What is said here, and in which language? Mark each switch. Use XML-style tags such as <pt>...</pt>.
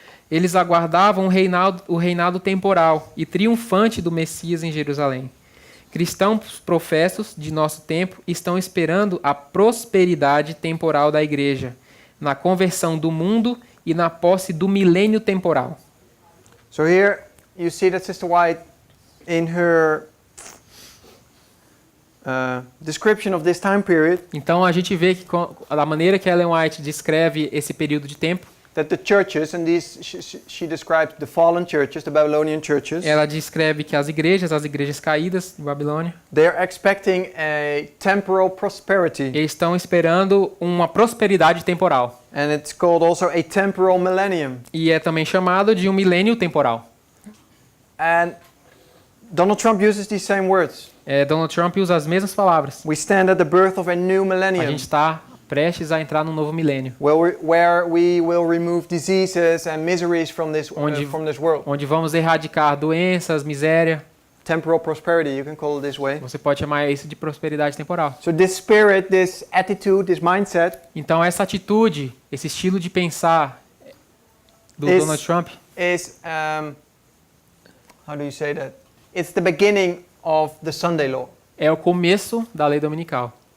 <pt>Eles aguardavam o reinado temporal e triunfante do Messias em Jerusalém. Cristãos professos de nosso tempo estão esperando a prosperidade temporal da igreja, na conversão do mundo e na posse do milênio temporal.</pt> <en>So here you see that Sister White, in her description of this time period,</en> <pt>então a gente vê que da maneira que Ellen White descreve esse período de tempo,</pt> <en>that the churches, and these she describes the fallen churches, the Babylonian churches.</en> <pt>Ela descreve que as igrejas caídas de Babilônia,</pt> <en>they are expecting a temporal prosperity.</en> <pt>Eles estão esperando uma prosperidade temporal.</pt> <en>And it's called also a temporal millennium.</en> <pt>E é também chamado de um milênio temporal.</pt> <en>And Donald Trump uses these same words.</en> <pt>Donald Trump usa as mesmas palavras.</pt> <en>We stand at the birth of a new millennium.</en> <pt>A gente está prestes a entrar num novo milênio.</pt> <en>Where we will remove diseases and miseries from this world.</en> <pt>Onde vamos erradicar doenças, miséria.</pt> <en>Temporal prosperity, you can call it this way.</en> <pt>Você pode chamar isso de prosperidade temporal.</pt> <en>So this spirit, this attitude, this mindset.</en> <pt>Então essa atitude, esse estilo de pensar do Donald Trump</pt> <en>is how do you say that? It's the beginning of the Sunday law.</en> <pt>É o começo da lei dominical.</pt>